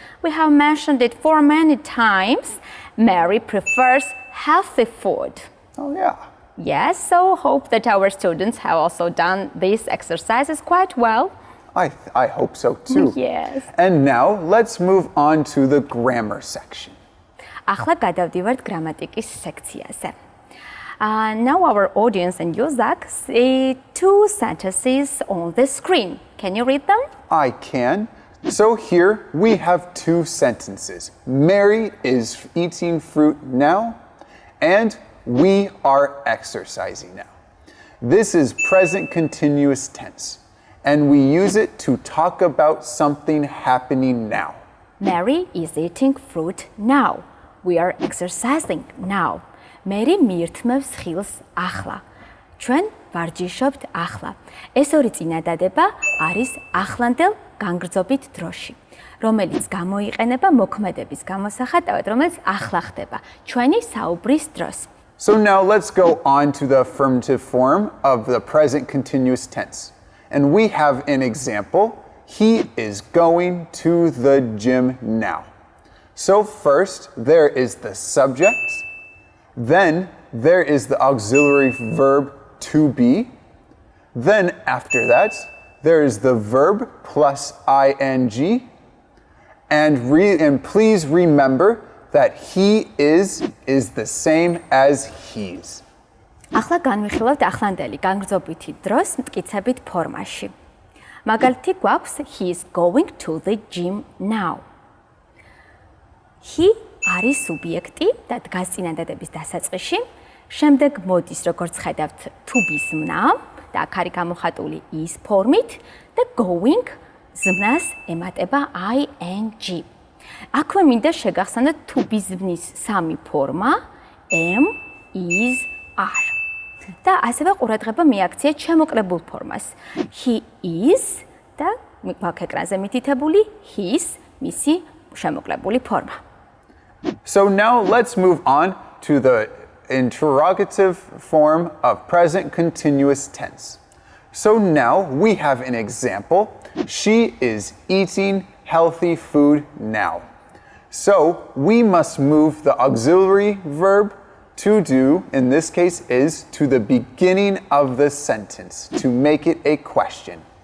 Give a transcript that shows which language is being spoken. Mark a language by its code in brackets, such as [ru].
[en] We have mentioned it for many times. Mary prefers healthy food. Oh, yeah. Yes, so hope that our students have also done these exercises quite well. I hope so too. Yes. And now let's move on to the grammar section. ახლა გადავდივართ გრამატიკის სექციაზე. Now our audience and you, Zach, see 2 sentences on the screen. Can you read them? I can. So here we have 2 sentences. Mary is eating fruit now, and we are exercising now. This is present continuous tense, and we use it to talk about something happening now. Mary is eating fruit now. We are exercising now. [ka] Mary მიირთმევს ხილს ახლა. ჩვენ ვარჯიშობთ ახლა. ეს ორი წინადადება არის ახლანდელ განგრძობით დროში, რომელიც გამოიყენება მოქმედების გამოსახატავად, რომელიც ახლა ხდება, ჩვენი საუბრის დროს. [en] So now let's go on to the affirmative form of the present continuous tense. And we have an example. He is going to the gym now. So first, there is the subject. Then there is the auxiliary verb to be. Then after that, there is the verb plus ing. And please remember that he is the same as he's. [ka] ახლა განვიხილავთ ახლანდელი განგრძობითი დროს მტკიცებით ფორმაში. მაგალითი გვაქვს [en] he is going to the gym now. [ka] He არის სუბიექტი და დგას წინადადების დასაწყისში. შემდეგ მოდის, როგორც ხედავთ, to be ზმნა და აქ არის გამოხატული is ფორმით და going ზმნას ემატება ing. აქვე მინდა შეგახსენოთ to be ზმნის 3 ფორმა am, is, are. და ასევე ყურადღება მიაქცია შემოკლებულ ფორმას. [en] He is [ka] და გვაქვს ეკრანზე მითითებული his მისი შემოკლებული ფორმა. [en] So now let's move on to the interrogative form of present continuous tense. So now we have an example. She is eating healthy food now. So we must move the auxiliary verb to do, in this case, is to the beginning of the sentence to make it a question.